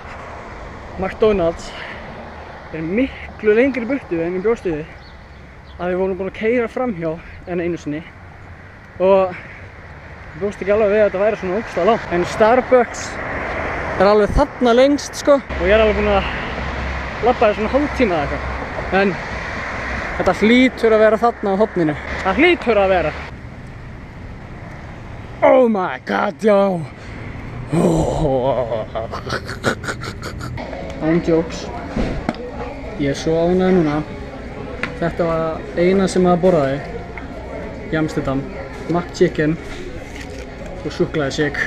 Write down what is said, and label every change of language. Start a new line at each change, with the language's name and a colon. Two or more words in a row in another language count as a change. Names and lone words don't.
Icelandic: McDonald's er miklu lengri burtu en ég bjóst við að við vorum búin að keyra framhjá en einu sinni og ég bjóst ekki alveg við að þetta væri svona ógeðslega langt. En Starbucks er alveg þarna lengst sko og ég er alveg búin að labba svona hálftíma eða eitthvað. En þetta hlýtur að vera þarna á horninu. Það hlýtur að vera.
English: Oh my god,
Icelandic: já! Án jokes. Ég er svo ánægður núna. Þetta var eina sem maður borðaði í Amsterdam. McChicken og súkkulaðishake.